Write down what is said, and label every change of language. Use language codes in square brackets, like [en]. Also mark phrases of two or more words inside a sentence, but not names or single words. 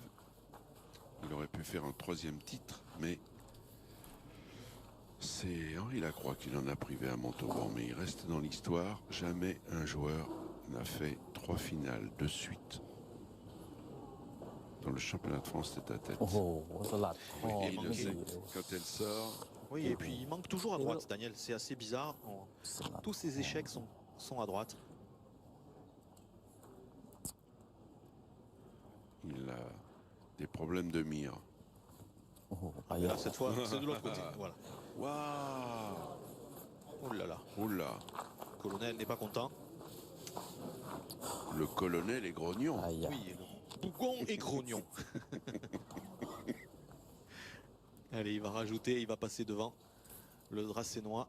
[fr] Il aurait pu faire un troisième titre, mais c'est Henri Lacroix qui l'en a privé à Montauban. Mais il reste dans l'histoire. Jamais un joueur n'a fait 3 finales de suite dans le championnat de France tête à tête. [th] โอ้โหสลัดคอ [fr] Et il [th] มัน [fr] le [th] ไม่ดี [fr] sait. [th] เลย [fr] Quand elle sort, Oui, et puis il manque toujours à droite, Daniel. C'est assez bizarre. [th] สลัด [fr] Tous ces échecs sont à droite. il a des problèmes de mire. [th] โอ้โหไป [fr] Et [th] แล้ [fr] là, [th] ว [fr] cette fois, c'est de l'autre côté. Voilà. Waouh! Oh là là. Oula! Colonel n'est pas content. Le colonel est grognon. [th] ไอ้ยา [fr] Oui, le bougon et grognon. Allez, il va rajouter, il va passer devant le Dracénois.